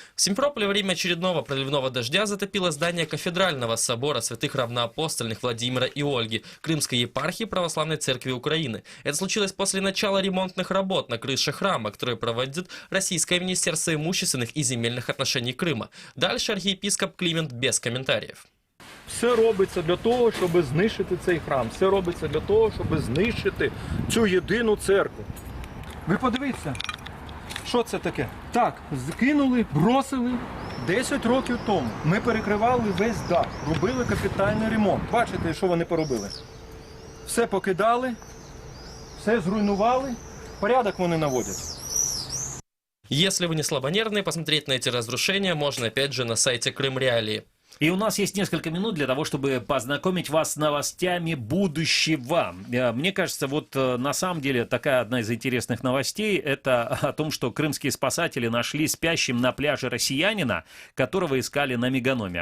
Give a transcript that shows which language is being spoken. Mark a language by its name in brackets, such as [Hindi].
[Russian] В Симферополе во время очередного проливного дождя затопило здание кафедрального собора святых равноапостольных Владимира и Ольги Крымской епархии Православной Церкви Украины. Это случилось после начала ремонтных работ на крыше храма, которые проводит Российское Министерство имущественных и земельных отношений Крыма. Дальше архиепископ Климент без комментариев. [Ukrainian] Все робиться для того, щоб знищити цей храм. Все робиться для того, щоб знищити цю єдину церкву. Ви подивіться, що це таке? Так, закинули, [Russian] бросили [Ukrainian] 10 років тому. Ми перекривали весь дах, робили капітальний ремонт. Бачите, що вони поробили? Все покидали, все зруйнували, порядок вони наводять. [Russian] Если вы не слабонервные, посмотреть на эти разрушения можно опять же на сайте Крым Реалии. И у нас есть несколько минут для того, чтобы познакомить вас с новостями будущего. Мне кажется, вот на самом деле такая одна из интересных новостей, это о том, что крымские спасатели нашли спящим на пляже россиянина, которого искали на Меганоме.